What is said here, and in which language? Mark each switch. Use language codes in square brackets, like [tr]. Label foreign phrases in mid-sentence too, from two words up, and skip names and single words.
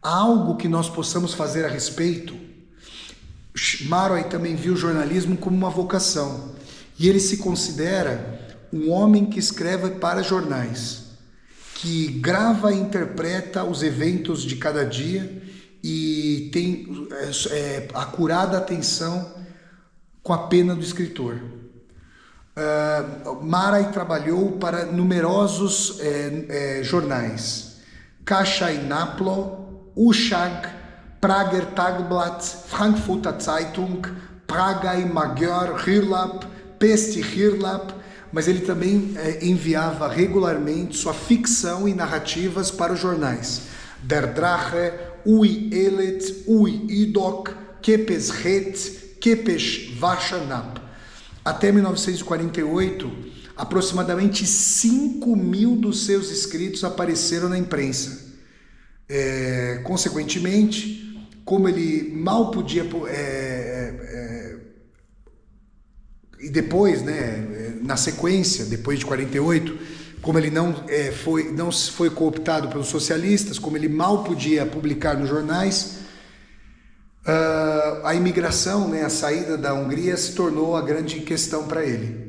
[pt] Há algo que nós possamos fazer a respeito? Maroi também viu o jornalismo como uma vocação, e ele se considera um homem que escreve para jornais, que grava e interpreta os eventos de cada dia e tem acurada atenção com a pena do escritor. Maroi trabalhou para numerosos jornais: Kassai Naplo, Ushag, Prager Tagblatt, Frankfurter Zeitung, Pragai Magyar Hírlap, Pesti Hírlap, mas ele também enviava regularmente sua ficção e narrativas para os jornais Der Drache, Ui Elet, Ui Idok, Kepes Het, Kepes Vashanap. Até 1948, aproximadamente 5.000 dos seus escritos apareceram na imprensa. Consequentemente, como ele mal podia... e depois, na sequência, depois de 48, como ele não foi cooptado pelos socialistas, como ele mal podia publicar nos jornais, a imigração, a saída da Hungria se tornou a grande questão para ele.